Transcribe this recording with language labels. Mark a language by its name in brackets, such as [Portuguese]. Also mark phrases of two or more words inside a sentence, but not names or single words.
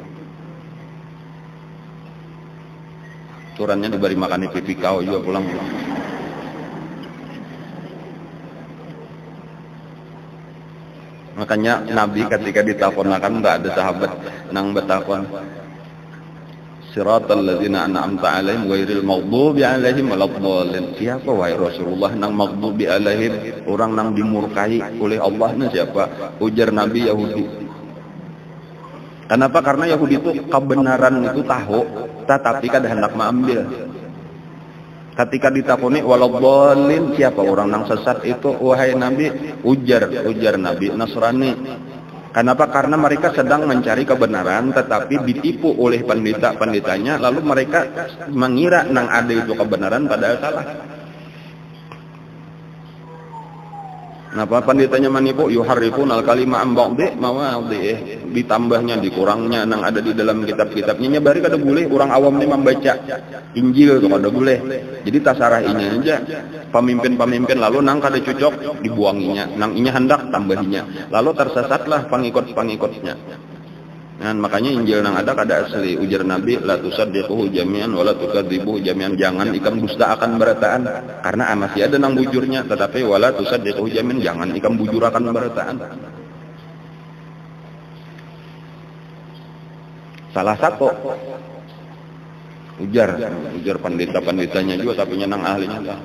[Banjar] Turannya diberi makan pipi kau juga pulang. Makanya Nabi ketika ditakonakan tidak ada sahabat nang bertakon [Arabic] صراط الذين أنعمت عليهم غير المغضوب عليهم ولا الضالين. [Banjar] Siapa wahai Rasulullah nang [Arabic] مغضوب عليهم, [Banjar] orang nang dimurkai oleh Allah nih siapa? Ujar Nabi Yahudi. Kenapa? Karena Yahudi itu kebenaran itu tahu, tetapi kada hendak mengambil. Ketika ditakuni waladdallin, siapa orang yang sesat itu wahai Nabi? Ujar Nabi Nasrani. Kenapa? Karena mereka sedang mencari kebenaran tetapi ditipu oleh pendeta-pendetanya, lalu mereka mengira nang ada itu kebenaran padahal salah. Kenapa pendetanya menipu? [Arabic] يحرفون الكلم من بعد مواضعه, [Banjar] ditambahnya, dikurangnya nang ada di dalam kitab-kitabnya. Nyabari kada boleh orang awam ini membaca Injil itu kada boleh. Jadi tasarah ini aja pemimpin-pemimpin, lalu nang kada cocok dibuanginya, nang inya hendak tambahinya. Lalu tersesatlah pengikut-pengikutnya. Nah, makanya Injil nang ada kada asli. Ujar Nabi, [Arabic] لا تصدقوه جميعا ولا تكذبوه جميعا. [Banjar] Jangan ikam dusta akan berataan karena masih ada nang bujurnya, tetapi [Arabic] ولا تصدقوه جميعا, [Banjar] jangan ikam bujur akan berataan. Salah satu ujar pendeta-pendetanya juga tapi nang ahlinya lah.